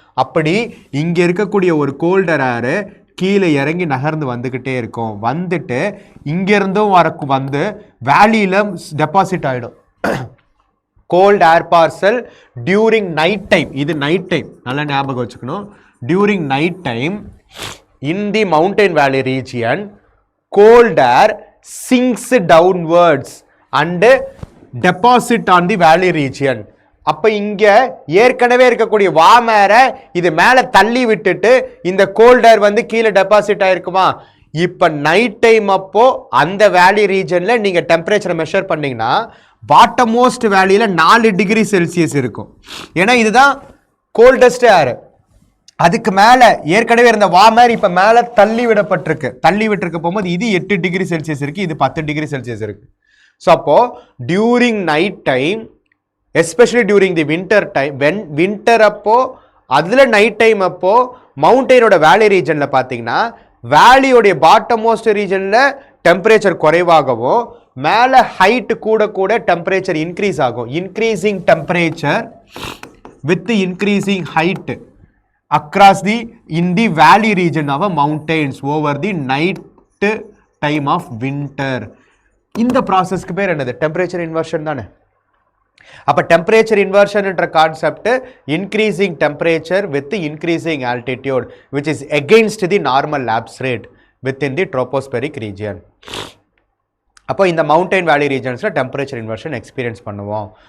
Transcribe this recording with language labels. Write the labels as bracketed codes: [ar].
[ta] அப்படி இங்கே இருக்கக்கூடிய ஒரு கோல்டர் ஏரு கீழே இறங்கி நகர்ந்து வந்துக்கிட்டே இருக்கும். வந்துட்டு இங்கேருந்தும் வந்து வேலியில் டெபாசிட் ஆகிடும். கோல்ட் ஏர் பார்சல் டியூரிங் நைட் டைம், இது நைட் டைம் நல்லா ஞாபகம் வச்சுக்கணும். [en] During night time in the mountain valley region cold air sinks downwards and deposit on the valley region. [ta] அப்ப இங்க ஏற்கனவே இருக்கக்கூடிய வார்ம் ஏரை இது மேல தள்ளி விட்டுட்டு இந்த கோல்ட் ஏர் வந்து கீழே டெபாசிட் ஆயிருக்குமா? இப்ப நைட் டைம் அப்போ அந்த வேலி ரீஜன்ல நீங்க டெம்பரேச்சரை மெஷர் பண்ணீங்கன்னா பாட்டம் மோஸ்ட் வேலியில 4 டிகிரி செல்சியஸ் இருக்கும். ஏன்னா இதுதான் கோல்டஸ்ட் ஏர். அதுக்கு மேலே ஏற்கனவே இருந்த வார்ம் ஏர் இப்போ மேலே தள்ளி விட்டுருக்க போகும்போது இது 8 டிகிரி செல்சியஸ் இருக்குது, இது 10 டிகிரி செல்சியஸ் இருக்குது. ஸோ அப்போது during night time, especially during the winter time, winter அப்போது அதில் நைட் டைம் அப்போது மவுண்டெயினோட வேலி ரீஜனில் பார்த்தீங்கன்னா வேலியோடைய பாட்டம் மோஸ்ட் ரீஜனில் டெம்பரேச்சர் குறைவாகவும் மேலே ஹைட்டு கூட டெம்பரேச்சர் இன்க்ரீஸ் ஆகும். [en] Increasing temperature with increasing height across in the valley region of mountains over the night time of winter. [ta] இந்த ப்ராசஸ்க்கு பேர் என்னது? டெம்பரேச்சர் இன்வர்ஷன் தானே. [en] அப்போ temperature inversion என்ற concept increasing temperature with increasing altitude which is against the normal lapse rate within the tropospheric region. [ta] அப்போ இந்த mountain வேலி ரீஜன்ஸில் temperature inversion experience பண்ணுவோம்.